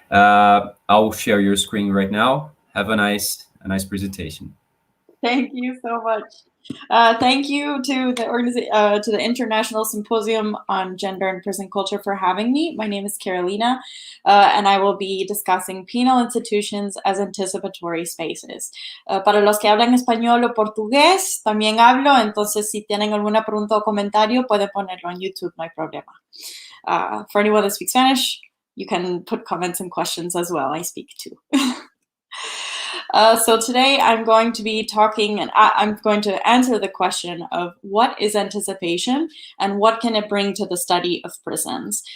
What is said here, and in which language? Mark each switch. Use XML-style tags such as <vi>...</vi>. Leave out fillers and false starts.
<en>I'll share your screen right now. Have a nice presentation. Thank you so much. Thank you to the International Symposium on Gender and Prison Culture for having me. My name is Carolina, and I will be discussing penal institutions as anticipatory spaces.</en> <es>Para los que hablan español o portugués, también hablo, entonces si tienen alguna pregunta o comentario, pueden ponerlo en YouTube, no hay problema.</es> <en>For anyone that speaks Spanish, you can put comments and questions as well. I speak too. So today I'm going to be talking, and I'm going to answer the question of what is anticipation and what can it bring to the study of prisons.</en>